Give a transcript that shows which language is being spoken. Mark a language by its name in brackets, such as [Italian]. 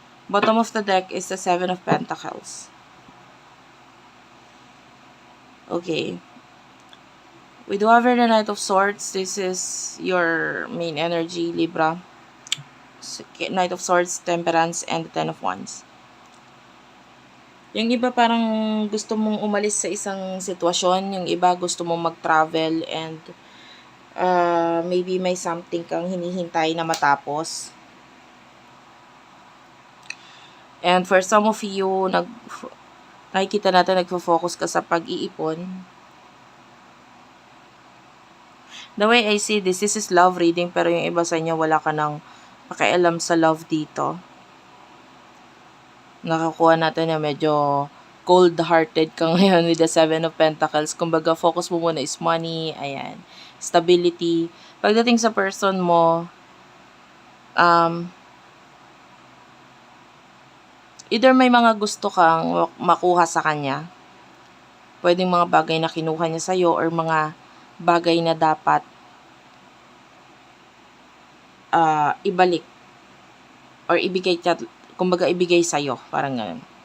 [English] Bottom of the deck is the Seven of Pentacles. Okay. We do have here the Knight of Swords. This is your main energy, Libra. Knight of Swords, Temperance, and the Ten of Wands. [Filipino] Yung iba parang gusto mong umalis sa isang sitwasyon. Yung iba gusto mong mag-travel [English] and maybe [Filipino] may something kang hinihintay na matapos. [English] And for some of you, [Filipino] nakikita natin nagfo-focus ka sa pag-iipon. [English] The way I see this is love reading, [Filipino] pero yung iba sa inyo wala ka nang pakialam sa love dito. Nakakuha natin na medyo cold-hearted ka ngayon with the Seven of Pentacles. Kumbaga, focus mo muna is money, ayan, stability. Pagdating sa person mo, either may mga gusto kang makuha sa kanya, pwedeng mga bagay na kinuha niya sa'yo or mga bagay na dapat ibalik or ibigay, kumbaga ibigay sa'yo, parang ganun.